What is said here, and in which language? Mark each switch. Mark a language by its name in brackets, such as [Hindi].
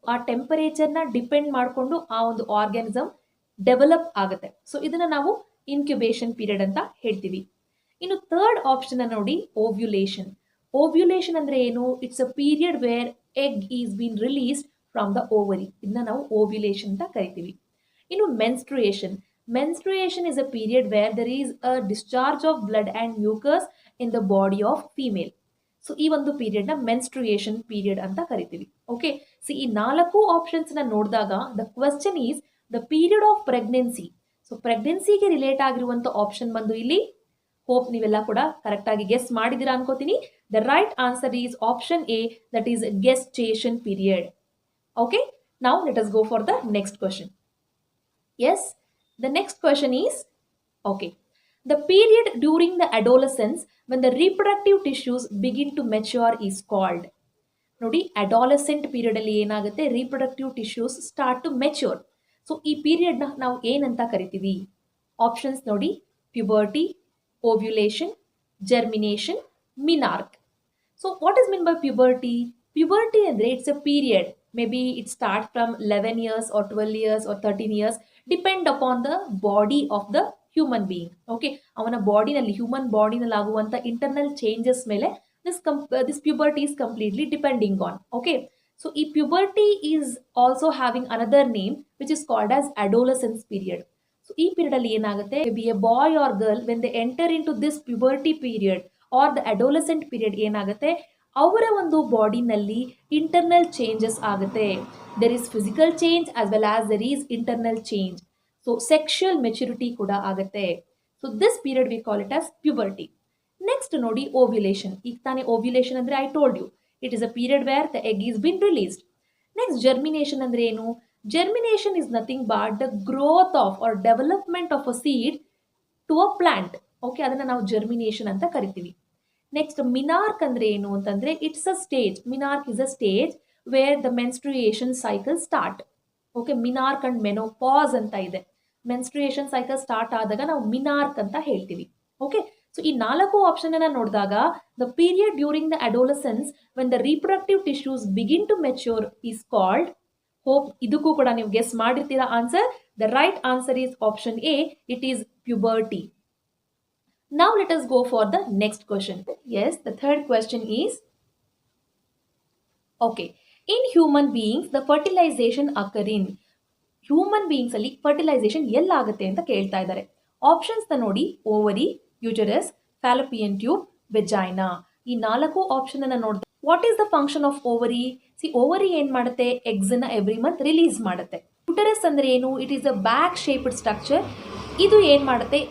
[Kannada] ಆ ಟೆಂಪರೇಚರ್ ನ ಡಿಪೆಂಡ್ ಮಾಡಿಕೊಂಡು ಆ ಒಂದು ಆರ್ಗ್ಯಾನಿಸಮ್ ಡೆವಲಪ್ ಆಗುತ್ತೆ. ಸೊ ಇದನ್ನ ನಾವು ಇನ್ಕ್ಯುಬೇಷನ್ ಪೀರಿಯಡ್ ಅಂತ ಹೇಳ್ತೀವಿ. ಇನ್ನು ಥರ್ಡ್ ಆಪ್ಷನ್ ನೋಡಿ, ಓವ್ಯುಲೇಷನ್. ಓವ್ಯುಲೇಷನ್ ಅಂದ್ರೆ ಏನು? [English] It's a period where egg is been released from the ovary. [Kannada] ಇದನ್ನ ನಾವು ಓವ್ಯುಲೇಷನ್ ಅಂತ ಕರಿತೀವಿ. ಇನ್ನು menstruation. [English] Menstruation is a period where there is a discharge of blood and mucus in the body of female. [Kannada] So ಈ ಒಂದು period ನ menstruation period ಅಂತ ಕರಿತೀವಿ. ಓಕೆ, ಸೊ ಈ 4 ಆಪ್ಷನ್ಸ್ ನ ನೋಡಿದಾಗ [English] The question is the period of pregnancy. [Kannada] So ಪ್ರೆಗ್ನೆನ್ಸಿಗೆ relate ಆಗಿರುವಂತ option ಬಂದು ಇಲ್ಲಿ, ಹೋಪ್ ನೀವೆಲ್ಲ ಕೂಡ ಕರೆಕ್ಟ್ ಆಗಿ ಗೆಸ್ ಮಾಡಿದಿರಾ ಅನ್ಕೋತೀನಿ. [English] The right answer is option A, that is gestation period. Okay, now let us go for the next question. Yes, the next question is, okay, the period during the adolescence when the reproductive tissues begin to mature is called. ನೋಡಿ, adolescent period [Kannada] ಅಲ್ಲಿ ಏನಾಗುತ್ತೆ, [English] reproductive tissues start to mature. [Kannada] So ಈ period ನ ನಾವು ಏನಂತ ಕರಿತೀವಿ? Options ನೋಡಿ, puberty, ovulation, germination, menarche. [English] So what is mean by puberty? Puberty ಅಂದ್ರೆ it's a period, maybe it starts from 11 years or 12 years or 13 years, depend upon the body of the human being. [Kannada] Okay, ಅವನ ಬಾಡಿನಲ್ಲಿ, human ಬಾಡಿನಲ್ಲಿ ಆಗುವಂತ internal changes ಮೇಲೆ [English] this puberty is completely depending on. Okay, so ಈ puberty is also having another name which is called as adolescence period. [Kannada] So ಈ period ಅಲ್ಲಿ ಏನಾಗುತ್ತೆ, [English] maybe a boy or girl when they enter into this puberty period or the adolescent period, [Kannada] ಏನಾಗುತ್ತೆ, ಅವರ ಒಂದು ಬಾಡಿನಲ್ಲಿ internal changes ಆಗುತ್ತೆ. [English] There is physical change as well as there is internal change. So sexual maturity [Kannada] ಕೂಡ ಆಗುತ್ತೆ. [English] So this period we call it as puberty. Next ನೋಡಿ, ovulation. [Kannada] ಈಗ ತಾನೇ [English] Ovulation ಅಂದ್ರೆ I told you it is a period where the egg is been released. Next germination [Kannada] ಅಂದ್ರೆ ಏನು? [English] Germination is nothing but the growth of or development of a seed to a plant. [Kannada] Okay, ಅದನ್ನ ನಾವು germination ಅಂತ ಕರಿತೀವಿ. Next ಮಿನಾರ್ಕ್ ಅಂದ್ರೆ ಏನು ಅಂತಂದ್ರೆ, [English] It's a stage. Menarche is a stage where the menstruation cycle start. [Kannada] Okay, ಮಿನಾರ್ಕ್ and menopause ಅಂತ ಇದೆ. Menstruation cycle start ಆದಾಗ ನಾವು ಮಿನಾರ್ಕ್ ಅಂತ ಹೇಳ್ತೀವಿ. ಓಕೆ, ಸೊ ಈ 4 ಆಪ್ಷನ್ ಅನ್ನ ನೋಡಿದಾಗ [English] the period during the adolescence when the reproductive tissues begin to mature is called, hope [Kannada] ಇದಕ್ಕೂ ಕೂಡ ನೀವು guess ಮಾಡಿರ್ತೀರಾ answer. [English] The right answer is option A, it is puberty. Now let us go for the next question. Yes, the third question is, okay, in human beings the fertilization occur in, [Kannada] human beings ಅಲ್ಲಿ fertilisation ಎಲ್ಲಾಗುತ್ತೆ ಅಂತ ಕೇಳ್ತಾ ಇದ್ದಾರೆ. Options ನೋಡಿ, ovary, uterus, Fallopian tube, vagina. ಈ 4 option ಅನ್ನ ನೋಡಿದ್ರೆ [English] What is the function of ovary? [Kannada] Ovary ಏನ್ ಮಾಡುತ್ತೆ? ಎಗ್ಸ್ ನ ಎವ್ರಿ ಮಂತ್ ರಿಲೀಸ್ ಮಾಡುತ್ತೆ. ಯೂಟರಸ್ ಅಂದ್ರೆ ಏನು? [English] It is a bag shaped structure. [Kannada] ಇದು ಏನ್ ಮಾಡುತ್ತೆ?